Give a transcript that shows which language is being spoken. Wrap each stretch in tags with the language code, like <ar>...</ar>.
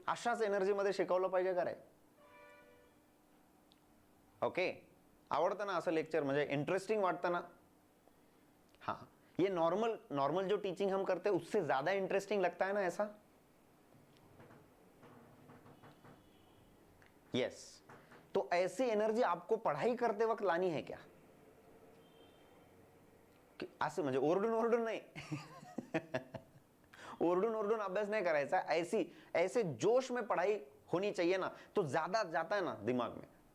<mr>अशाच एनर्जीमध्ये शिकवलं पाहिजे का रे? ओके, आवडतं ना असं लेक्चर, म्हणजे इंटरेस्टिंग वाटतं ना?</mr> <hi>हाँ, ये नॉर्मल जो टीचिंग हम करते हैं उससे ज्यादा इंटरेस्टिंग लगता है ना ऐसा? यस. तो ऐसी एनर्जी आपको पढ़ाई करते वक्त लानी है क्या?</hi> <mr>असं म्हणजे ओरडून ओरडून नाही. ओरडून ओरडून अभ्यास</mr> <hi>नहीं करायचा, ऐसे जोश में पढ़ाई होनी चाहिए ना, तो ज्यादा जाता है ना दिमाग में.</hi>